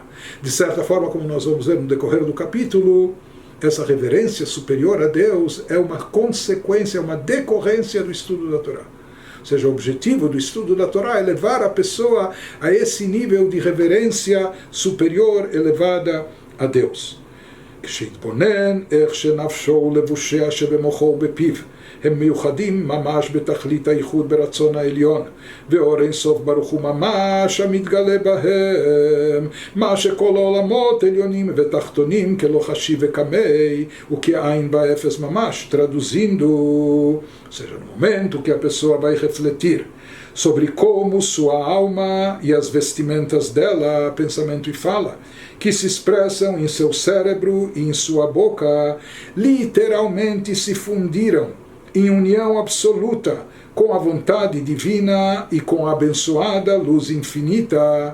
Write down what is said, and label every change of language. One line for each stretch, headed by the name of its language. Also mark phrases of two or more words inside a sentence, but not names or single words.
Portuguese: De certa forma, como nós vamos ver no decorrer do capítulo, essa reverência superior a Deus é uma consequência, uma decorrência do estudo da Torá. Ou seja, o objetivo do estudo da Torá é levar a pessoa a esse nível de reverência superior, elevada a Deus.
Hebrew: כשהתבונן איך שנפשו ולבושיה שבמוחו ובפיו הם מיוחדים ממש בתכלית הייחוד ברצון העליון, ואור אין סוף ברוך הוא ממש המתגלה בהם, מה שכל העולמות עליונים ותחתונים כלא חשיב וכמי וכעין באפס ממש.
Portuguese: Traduzindo, ou seja, no momento que a pessoa vai refletir sobre como sua alma e as vestimentas dela, pensamento e fala, que se expressam em seu cérebro e em sua boca, literalmente se fundiram em união absoluta com a vontade divina e com a abençoada luz infinita.